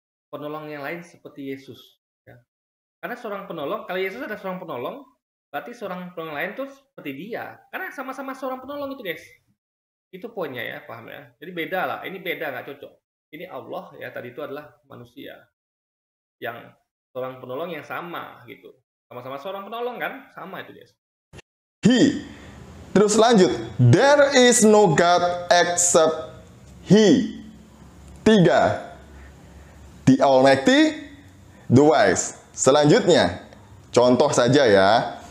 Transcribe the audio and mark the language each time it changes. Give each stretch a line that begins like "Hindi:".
Indonesian: Penolong yang lain seperti Yesus. Ya. Karena seorang penolong, kalau Yesus ada seorang penolong, berarti seorang penolong lain tuh seperti dia. Karena sama-sama seorang penolong itu guys. Itu poinnya ya, paham ya? Jadi beda lah, ini beda nggak cocok. Ini Allah ya, tadi itu adalah manusia. Yang seorang penolong yang sama gitu. Sama-sama seorang penolong kan? Sama itu guys. He. Terus lanjut.
English: There is no God except He. 3. The Almighty, the Wise.
Indonesian: Selanjutnya, contoh saja ya.